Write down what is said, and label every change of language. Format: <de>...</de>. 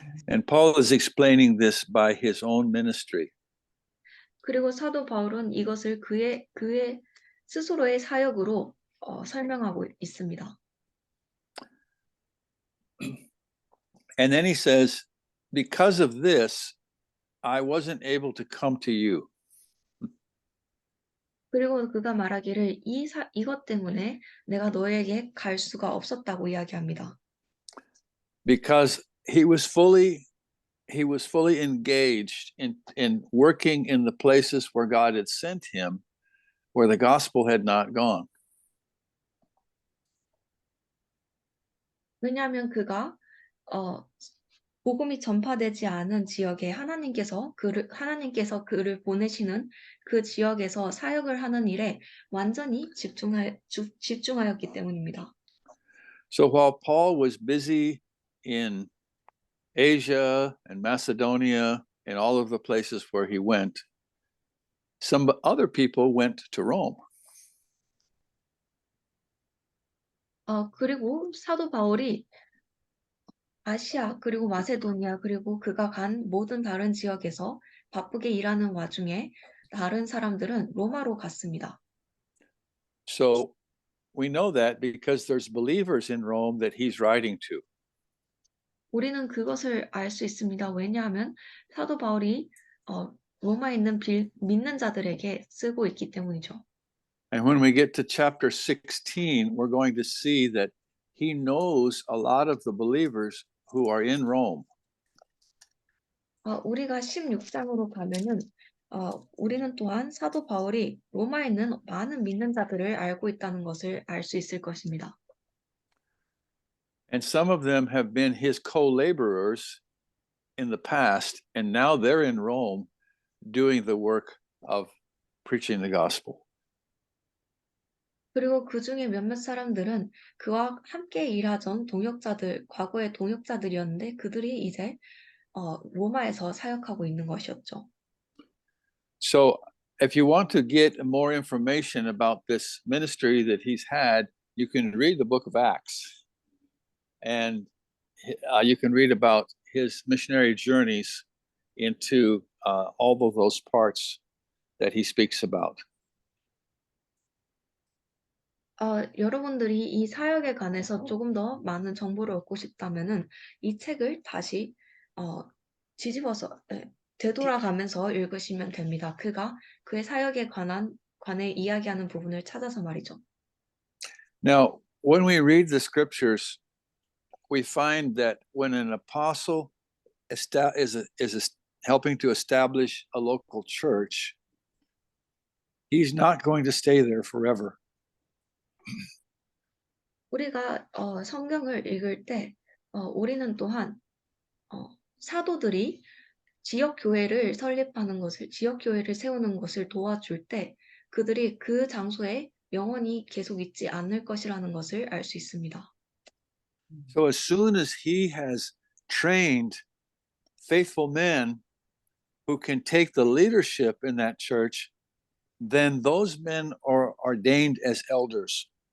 <en>And Paul is explaining this by his own ministry.</en> <ko>그리고 사도 바울은 이것을 그의 스스로의 사역으로 설명하고 있습니다.</ko> <en>And then he says, because of this, I wasn't able to come to you.</en> <ko>그리고 그가 말하기를 이것 때문에 내가 너에게 갈 수가 없었다고 이야기합니다.</ko> <en>Because he was fully engaged in working in the places where God had sent him, where the gospel had not gone.</en> <ko>왜냐하면 그가 복음이 전파되지 않은 지역에 하나님께서 그를 보내시는 그 지역에서 사역을 하는 일에 완전히 집중하였기 때문입니다.</ko> <en>So while Paul was busy in Asia and Macedonia and all of the places where he went, some other people went to Rome.</en> <ko>그리고 사도 바울이 아시아 그리고 마세도니아 그리고 그가 간 모든 다른 지역에서 바쁘게 일하는 와중에 다른 사람들은 로마로 갔습니다.</ko> <en>So we know that because there's believers in Rome that he's writing to.</en> <ko>우리는 그것을 알 수 있습니다. 왜냐하면 사도 바울이 로마에 있는 믿는 자들에게 쓰고 있기 때문이죠.</ko> <en>And when we get to chapter 16, we're going to see that he knows a lot of the believers who are in Rome.</en> <ko>우리가 16장으로 가면은 우리는 또한 사도 바울이 로마에 있는 많은 믿는 자들을 알고 있다는 것을 알 수 있을 것입니다.</ko> <en>And some of them have been his co-laborers in the past, and now they're in Rome doing the work of preaching the gospel.</en> <ko>그리고 그 중에 몇몇 사람들은 그와 함께 일하던 과거의 동역자들이었는데 그들이 이제 로마에서 사역하고 있는 것이었죠.</ko> <en>So if you want to get more information about this ministry that he's had, you can read the book of Acts. And you can read about his missionary journeys into all of those parts that he speaks about.</en> <ko>여러분들이 이 사역에 관해서 조금 더 많은 정보를 얻고 싶다면은 이 책을 다시 뒤집어서 되돌아가면서 읽으시면 됩니다. 그가 그의 사역에 관해 이야기하는 부분을 찾아서 말이죠.</ko> <en>Now, when we read the scriptures, we find that when an apostle is helping to establish a local church, he's not going to stay there forever.</en> <ko>우리가 성경을 읽을 때 우리는 또한 사도들이 지역 교회를 설립하는 것을, 지역 교회를 세우는 것을 도와줄 때 그들이 그 장소에 영원히 계속 있지 않을 것이라는 것을 알 수 있습니다.</ko> <en>So as soon as he has trained faithful men who can take the leadership in that church, then those men are ordained as elders.</en>